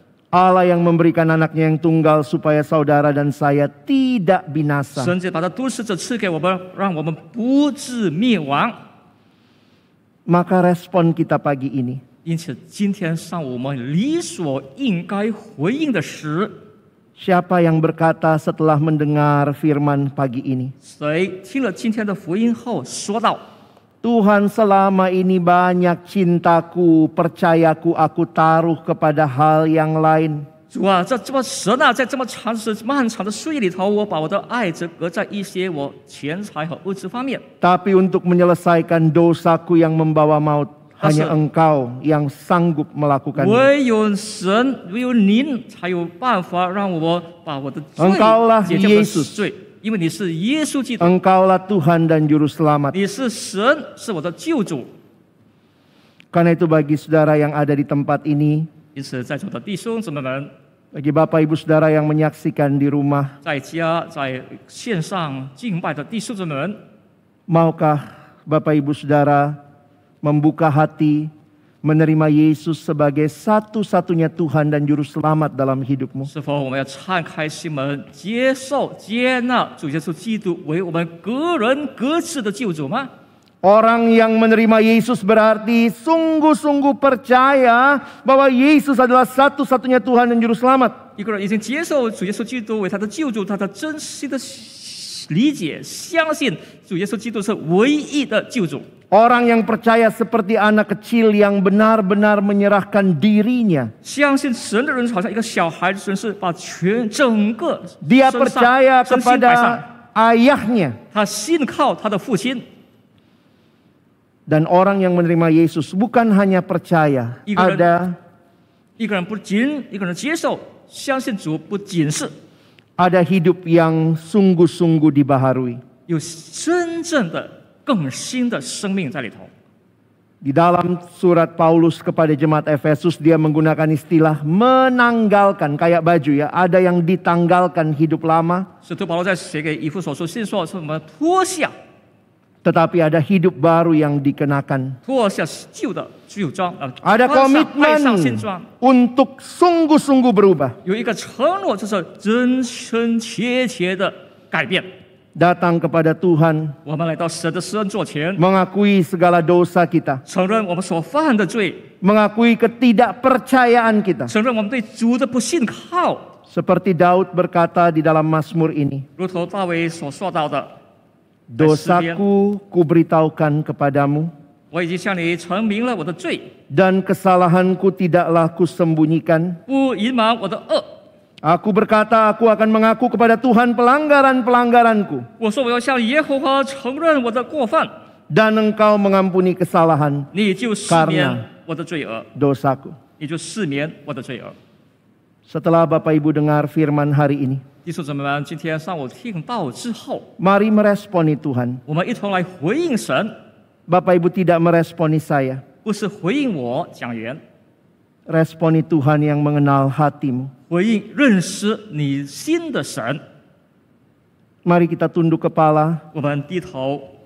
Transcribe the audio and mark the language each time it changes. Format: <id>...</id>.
<id>Allah yang memberikan anaknya yang tunggal supaya saudara dan saya tidak binasa.</id> <zh>神就把他独生子赐给我们，让我们不致灭亡。</zh> <id>Maka respon kita pagi ini,</id> <zh>因此，今天上午我们理所应该回应的是，</zh> <id>siapa yang berkata setelah mendengar firman pagi ini,</id> <zh>谁听了今天的福音后说道：</zh> <id>Tuhan selama ini banyak cintaku, percayaku aku taruh kepada hal yang lain.</id> <zh>主啊，这么神啊，在这么漫长的岁月里头，我把我的爱只搁在一些我钱财和物质方面。</zh> <id>Tapi untuk menyelesaikan dosaku yang membawa maut, Hanya Engkau yang sanggup melakukannya.</id> <zh>唯有神，唯有您才有办法让我把我的罪</zh> <id>Engkaulah</id> <zh>解决我的</zh> <id>Yesus</id> <zh>罪，因为你是耶稣基督，</zh> <id>Engkaulah Tuhan dan Juru Selamat.</id> <zh>你是神，是我的救主。</zh> <id>Karena itu bagi saudara yang ada di tempat ini,</id> <zh>因此，在座的弟兄姊妹们，</zh> <id>bagi Bapak Ibu Saudara yang menyaksikan di rumah,</id> <zh>在家在线上敬拜的弟兄姊妹们，</zh> <id>maukah Bapak Ibu Saudara membuka hati, menerima Yesus sebagai satu-satunya Tuhan dan Juru Selamat dalam hidupmu?</id> <zh>是否我们要敞开心门，接受、接纳主耶稣基督为我们个人各自的救主吗？</zh> <id>Orang yang menerima Yesus berarti sungguh-sungguh percaya bahwa Yesus adalah satu-satunya Tuhan dan Juru Selamat.</id> <zh>一个人已经接受主耶稣基督为他的救主，他的真心的理解、相信主耶稣基督是唯一的救主。</zh> <id>Orang yang percaya seperti anak kecil yang benar-benar menyerahkan dirinya.</id> <zh>相信神的人好像一个小孩子，是把整个</zh> <id>Dia</id> <zh>身上</zh> <id>percaya</id> <zh>身心摆上，</zh> <id>kepada ayahnya.</id> <zh>他信靠他的父亲。</zh> <id>Dan orang yang menerima Yesus bukan hanya percaya, Ibarat- ada</id> <zh>一个人接受、相信主，不仅是</zh> <id>ada hidup yang sungguh-sungguh dibaharui.</id> <zh>有真正的更新的生命在里头。</zh> <id>Di dalam surat Paulus kepada jemaat Efesus, dia menggunakan istilah menanggalkan, kayak baju ya. Ada yang ditanggalkan hidup lama,</id> <zh>使徒保罗在写给以弗所书信说，是我们脱下</zh> <id>tetapi ada hidup baru yang dikenakan.</id> <zh>脱下旧的旧装，</zh> <id>Ada</id> <zh>换上新</zh> <id>komitmen</id> <zh>装。</zh> <id>untuk sungguh-sungguh berubah.</id> <zh>有一个承诺，就是真真切切的改变。</zh> <id>Datang kepada Tuhan,</id> <zh>我们来到神的施恩座前，</zh> <id>mengakui segala dosa kita,</id> <zh>承认我们所犯的罪，</zh> <id>mengakui ketidakpercayaan kita.</id> <zh>承认我们对主的不信靠。</zh> <id>Seperti Daud berkata di dalam Mazmur ini,</id> <zh>如同大卫所说到的，</zh> <id>dosaku kuberitahukan kepadamu,</id> <zh>我已经向你陈明了我的罪，</zh> <id>dan kesalahanku tidaklah kusembunyikan.</id> <zh>不隐瞒我的恶。</zh> <id>Aku berkata, aku akan mengaku kepada Tuhan pelanggaran-pelanggaranku,</id> <zh>我说我要向耶和华承认我的过犯，</zh> <id>dan Engkau mengampuni kesalahan</id> <zh>你就赦免我的罪恶，</zh> <id>dosaku.</id> <zh>你就赦免我的罪恶。</zh> <id>Setelah Bapak Ibu dengar firman hari ini,</id> <zh>弟兄姊妹们，今天上午听到之后，</zh> <id>mari meresponi Tuhan.</id> <zh>我们一同来回应神，</zh> <id>Bapak Ibu tidak meresponi saya,</id> <zh>不是回应我讲员，</zh> <id>responi Tuhan yang mengenal hatimu.</id> <zh>回应认识你心的神。</zh> <id>Mari kita tunduk kepala</id> <zh>我们低头</zh>